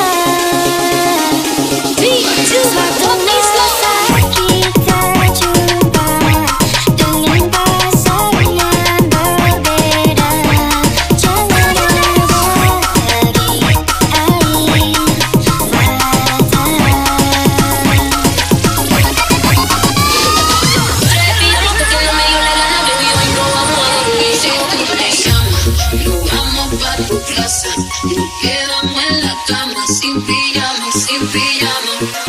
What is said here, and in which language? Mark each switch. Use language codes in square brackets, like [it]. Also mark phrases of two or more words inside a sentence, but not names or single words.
[id] Suatu masa kita jumpa dengan pasangan berbeda, jangan ada lagi air mata. [es] Repito que no me dio la gana, baby, hoy no vamos a dormir. Si tú me llamas, nos vamos pa' tu casa y nos quedamos en la cama sin pijama, sin pijama.